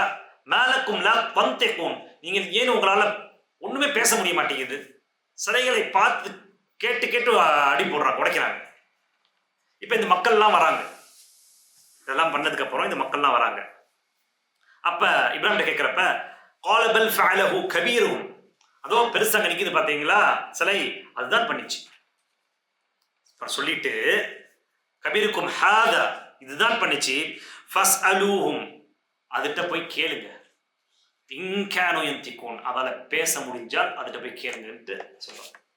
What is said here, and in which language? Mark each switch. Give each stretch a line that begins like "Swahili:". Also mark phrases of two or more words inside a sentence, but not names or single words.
Arabic: ما لكم لا تنطقون,
Tamil: நீங்க ஏன் உங்களால ஒண்ணுமே பேச முடிய மாட்டேங்குது? சிலைகளை பார்த்து கேட்டு கேட்டு அடி போடுறாங்க, உடைக்கிறாங்க. இப்ப இந்த மக்கள்லாம் வராங்க, இதெல்லாம் பண்ணதுக்கு அப்புறம் இந்த மக்கள்லாம் வராங்க. அப்ப இப்ராஹிம் கேட்கிறப்ப
Arabic: قال بل فعله كبيرهم,
Tamil: அதோ பெருசாக நிக்குது பாத்தீங்களா சிலை, அதுதான் பண்ணிச்சு சொல்லிட்டு
Arabic: كبيرهم هذا,
Tamil: இதுதான் பண்ணிச்சு. ஃபஸ்அலூஹும், அதுகிட்ட போய் கேளுங்க.
Arabic: إن كانوا ينطقون,
Tamil: அதால பேச முடிஞ்சால் அதுகிட்ட போய் கேளுங்கன்ட்டு சொல்றாங்க.